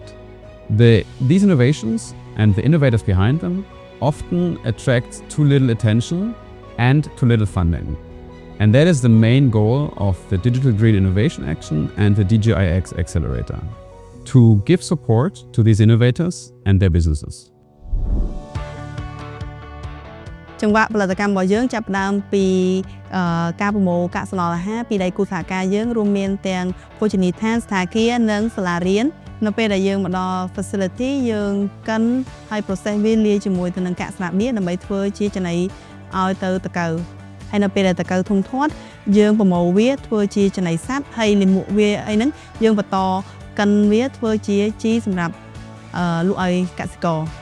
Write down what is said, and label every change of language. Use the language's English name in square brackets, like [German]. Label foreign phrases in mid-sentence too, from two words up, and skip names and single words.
[English] These innovations and the innovators behind them often attract too little attention and too little funding. And that is the main goal of the Digital Green Innovation Action and the DGIX Accelerator, to give support to these innovators and their businesses. [Khmer] ចង្វាក់ផលិតកម្មរបស់យើងចាប់ផ្ដើមពីការប្រមូលកាកសំណល់អាហារពីដៃគូសហការយើងរួមមានទាំងភោជនីយដ្ឋានសណ្ឋាគារនិងសាលារៀននៅពេលដែលយើងមកដល់ facility យើងកិនហើយ process វាលាយជាមួយទៅនឹងកាកស្លាបមាសដើម្បីធ្វើជាចំណីឲ្យទៅតកៅហើយនៅពេលដែលតកៅធំធាត់យើងប្រមូលវាធ្វើជាចំណីសត្វហើយលាមកវាអីហ្នឹងយើងបន្តកិនវាធ្វើជាជីសម្រាប់លក់ឲ្យកសិករ